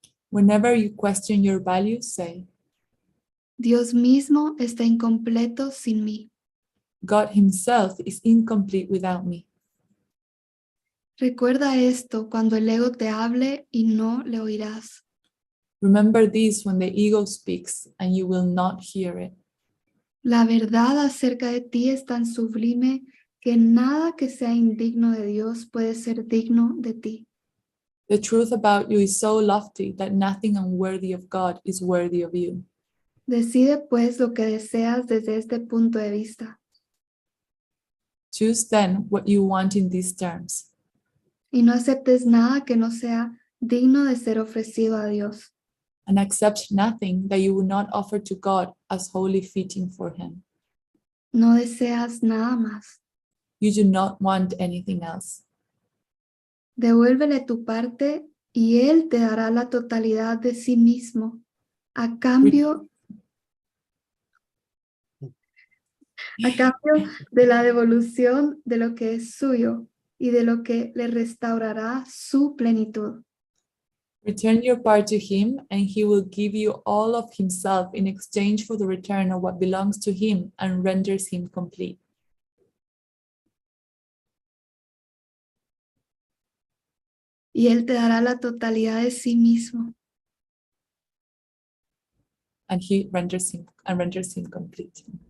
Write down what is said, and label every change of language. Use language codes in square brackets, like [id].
[en] Whenever you question your value, say, [es] Dios mismo está incompleto sin mí. [en] God himself is incomplete without me. [es] Recuerda esto cuando el ego te hable y no le oirás. [en] Remember this when the ego speaks and you will not hear it. [es] La verdad acerca de ti es tan sublime que nada que sea indigno de Dios puede ser digno de ti. [en] The truth about you is so lofty that nothing unworthy of God is worthy of you. [es] Decide pues lo que deseas desde este punto de vista [en] Choose then what you want in these terms, [es] y no aceptes nada que no sea digno de ser ofrecido a Dios. [en] and accept nothing that you would not offer to God as wholly fitting for him. [es] No deseas nada más. [en] You do not want anything else. [es] Devuélvele tu parte y Él te dará la totalidad de sí mismo a cambio de la devolución de lo que es suyo y de lo que le restaurará su plenitud. [en] Return your part to him, and he will give you all of himself in exchange for the return of what belongs to him and renders him complete. [es] Y Él te dará la totalidad de sí mismo. [en] And he renders him complete.